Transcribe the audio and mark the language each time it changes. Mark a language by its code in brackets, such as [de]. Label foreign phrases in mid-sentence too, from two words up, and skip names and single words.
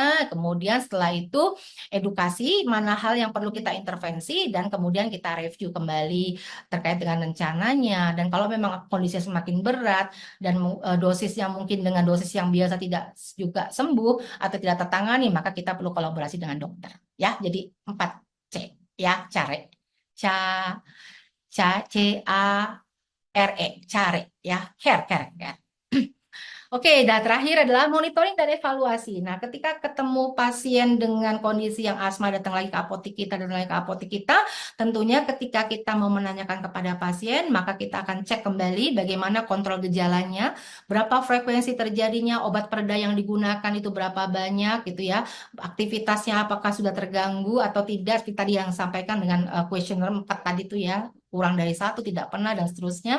[id] Kemudian setelah itu edukasi mana hal yang perlu kita intervensi dan kemudian kita review kembali terkait dengan rencananya. Dan kalau memang kondisinya semakin berat dan dosisnya mungkin dengan dosis yang biasa tidak juga sembuh atau tidak tertangani, maka kita perlu kolaborasi dengan dokter. Ya, jadi 4C ya, [en] care. Ca, C-A-R-E, care ya, care. [id] Oke, dan terakhir adalah monitoring dan evaluasi. Nah, ketika ketemu pasien dengan kondisi yang asma datang lagi ke apotek kita dan lagi ke apotek kita, tentunya ketika kita mau menanyakan kepada pasien, maka kita akan cek kembali bagaimana kontrol gejalanya, berapa frekuensi terjadinya, obat pereda yang digunakan itu berapa banyak gitu ya, aktivitasnya apakah sudah terganggu atau tidak, seperti tadi yang sampaikan dengan kuesioner 4 tadi itu ya, kurang dari 1, tidak pernah, dan seterusnya.